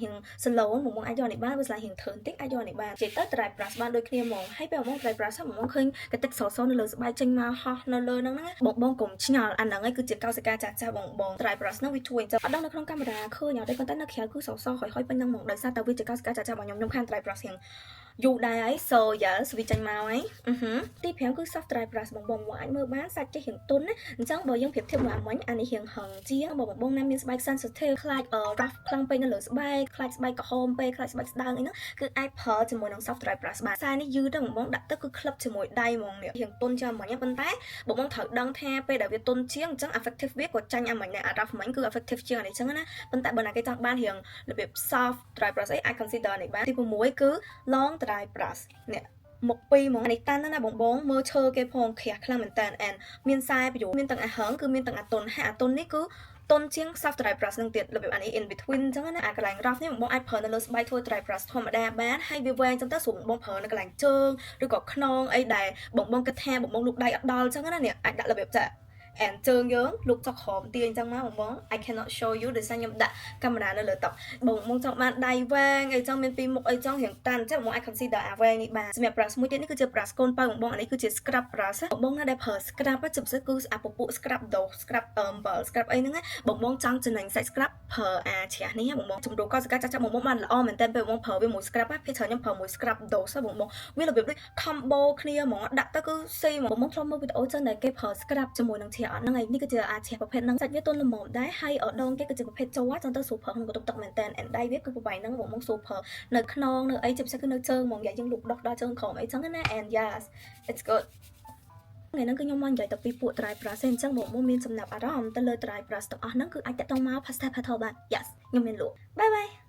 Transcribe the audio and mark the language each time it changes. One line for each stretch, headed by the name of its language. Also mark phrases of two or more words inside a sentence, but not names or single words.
Khmer: រៀង slow បងអាចយកអានេះបានវាស្លាយរៀងធឿនតិចអាចយកអានេះបាននិយាយទៅ
English: dry brush
Khmer: បានដូចគ្នាហ្មងហើយពេលបង
English: dry brush
Khmer: បងឃើញកតិចសនៅលើស្បែកចេញមកហោះនៅលើហ្នឹងណាបងកុំឆ្ងល់អាហ្នឹងឯងគឺជាកោសិកាចាស់ៗបង
English: dry brush
Khmer: ហ្នឹងវាជួយអញ្ចឹងអត់ដឹងនៅក្នុងកាមេរ៉ាឃើញអត់ទេប៉ុន្តែនៅក្រៅគឺសហើយពេញហ្នឹងហ្មងដោយសារតែវាជាកោសិកាចាស់ៗរបស់ខ្ញុំខាង
English: dry brush
Khmer: រៀងយូរដែរហើយ
English: so yes
Khmer: វាចេញមកហើយទី5គឺ
English: soft dry brush
Khmer: បងអាចមើល បានសាច់ចេះរៀងទន់ណាអញ្ចឹងបើយើងប្រៀបធៀបមួយអាមិញអានេះរៀងហឹងជាងបងណាមានស្បែក sensitive ខ្លាច rough ខ្លាំងពេកនៅលើស្បែកខ្លាចស្បែកក្រហមពេកខ្លាចស្បែកស្ដើងអីហ្នឹងគឺអាចប្រើជាមួយនឹង
English: soft dry brush
Khmer: បានខ្សែនេះយឺតទៅបងដាក់ទៅគឺក្លឹបជាមួយដៃហ្មងនេះរៀងទន់ជាងអាមិញប៉ុន្តែបងត្រូវដឹងថាពេលដែលវាទន់ជាងអញ្ចឹង effective វាក៏ចាញ់អាមិញដែរ rough មិញគឺ effective ជាងអានេះអញ្ចឹងណាប៉ុន្តែបើណាគេចង់បានរៀងរបៀប
English: soft dry
Khmer: brush អីអាច consider នេះបានទី6គឺ
English: long dry brush
Khmer: នេះមុខពីរហ្មងនេះតាន់ណាបងមើលឈើគេផងក្រាស់ខ្លាំងមែនតើមានខ្សែប្រយោជន៍មានទាំងអាហឹងគឺមានទាំងអាតុនហើយអាតុននេះគឺតុនជាង
English: soft dry brush
Khmer: នឹងទៀតរបៀបអានេះ
English: in between
Khmer: អញ្ចឹងណាអាកន្លែង rough នេះបងអាចប្រើនៅលើស្បែកធ្វើ
English: dry brush
Khmer: ធម្មតាបានហើយវាវែងអញ្ចឹងទៅស្រួលបងប្រើ នៅកន្លែងជើងឬក៏ខ្នងអីដែលបងគិតថាបងលូកដៃអត់ដល់អញ្ចឹងណានេះអាចដាក់របៀបចាជើងយើងលុកចុកក្រោមទាអញ្ចឹងមកបង
English: I cannot show you
Khmer: ដោយសារខ្ញុំដាក់កាមេរ៉ានៅលើតុបងចង់បានដៃវែងអីចឹងមានពីរមុខអីចឹង រៀងតាន់ចឹងបងអាច consider អាវែងនេះបានសម្រាប់ brush មួយទៀតនេះគឺជា brush កូនប៉ៅបងអានេះគឺជា
English: scrub brush
Khmer: បងណាដែលប្រើ scrub ជាពិសេសគឺអាពពួក
English: scrub dough scrub ball scrub
Khmer: អីហ្នឹងបងចង់ចំណេញសាច់ scrub ប្រើអាជ្រះនេះបងជំរុះកោសិកាចាស់ៗបងបានល្អមែនតើពេលបងប្រើវាមួយ scrub ភាគច្រើនខ្ញុំប្រើមួយ
English: scrub dough
Khmer: បងវារបៀបដូច combo គ្នាហ្មងដាក់ទៅគឺស៊ីហ្មងបងធ្លាប់មើលវីដេអូចឹងដែលគេប្រើ scrub ជាមួយនឹងជ្រះអត់ហ្នឹងឯងនេះគឺជាអាជ្រះប្រភេទហ្នឹងសាច់វាទន់ល្មមដែរហើយដងគេគឺជាប្រភេទជ័រចឹងទៅស្រួលប្រើក្នុងបន្ទប់ទឹកមែនតើដៃវាគឺប្រវែងហ្នឹងបងស្រួលប្រើនៅខ្នងនៅអីជាពិសេសគឺនៅជើងហ្មងយ៉ាយើងលូកដោះដល់ជើងក្រោមអីចឹងណា
English: and yes it's good
Khmer: ថ្ងៃហ្នឹងគឺខ្ញុំមកនិយាយទៅពីពួក
English: dry brush
Khmer: អញ្ចឹងបងមានចំណាប់អារម្មណ៍ទៅលើ
English: dry brush
Khmer: ទាំងអស់ហ្នឹងគឺអាចតាក់ទងមក
English: pastel petal
Khmer: បាន yes ខ្ញុំមានលក់
English: bye bye